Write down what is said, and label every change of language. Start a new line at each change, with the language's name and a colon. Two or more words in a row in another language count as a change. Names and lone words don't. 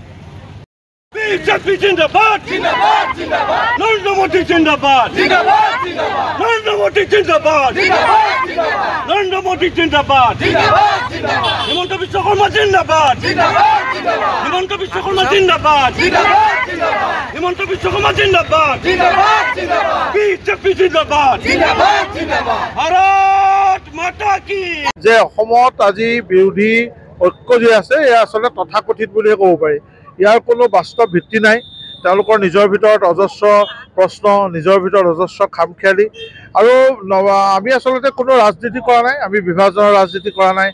Hindi: बीजेपी जिंदाबाद जिंदाबाद जिंदाबाद, नरेंद्र मोदी जिंदाबाद जिंदाबाद जिंदाबाद, नरेंद्र मोदी जिंदाबाद जिंदाबाद जिंदाबाद, नरेंद्र मोदी जिंदाबाद जिंदाबाद जिंदाबाद, हिमंत बिश्व शर्मा जिंदाबाद जिंदाबाद जिंदाबाद, हिमंत बिश्व शर्मा जिंदाबाद जिंदाबाद जिंदाबाद, हिमंत बिश्व शर्मा जिंदाबाद जिंदाबाद जिंदाबाद, बीजेपी जिंदाबाद जिंदाबाद जिंदाबाद, भारत माता की।
Assamese: যে অসমত আজি বিৰোধী ঐক্য যে আছে এয়া আসলে তথাকথিত বুলিয়ে ক'ব পাৰি। ইয়াৰ কোনো বাস্তৱ ভিত্তি নাই। তেওঁলোকৰ নিজৰ ভিতৰত অজস্ৰ প্ৰশ্ন, নিজৰ ভিতৰত অজস্ৰ খামখেয়ালি। আৰু আমি আচলতে কোনো ৰাজনীতি কৰা নাই, আমি বিভাজনৰ ৰাজনীতি কৰা নাই।